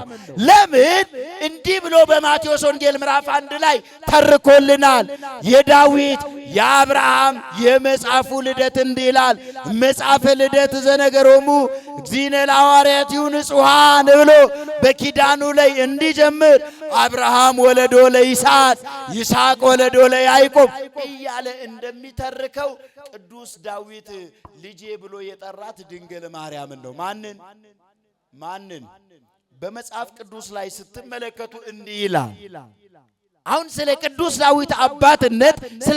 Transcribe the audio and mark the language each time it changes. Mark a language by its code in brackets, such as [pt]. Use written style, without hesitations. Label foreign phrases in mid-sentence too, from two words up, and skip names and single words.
[am] ለምን እንዲህ ብሎ በማቴዎስ ወንጌል ምዕራፍ 1 ላይ ተርኮልናል። የዳዊት የአብርሃም የመጽሐፉ ልደት እንዲህ ይላል። [gez] መጽሐፈ ልደት ዘነገሮሙ እግዚእነ ለሐዋርያቲሁ ንጹሐን [am] ብሎ በኪዳኑ ላይ እንዲጀምር [gez] አብርሃም ወለዶ ለይስሐቅ ይስሐቅ ወለዶ ለያዕቆብ [am] እያለ እንደሚተርከው ቅዱስ ዳዊት ልጄ ብሎ የጠራት ድንግል ማርያምን ነው። ማንን በመጽሐፍ ቅዱስ ላይ ስትመለከቱ እንዲህ ይላል። አሁን ስለ ቅዱስ ዳዊት አባትነት ስለ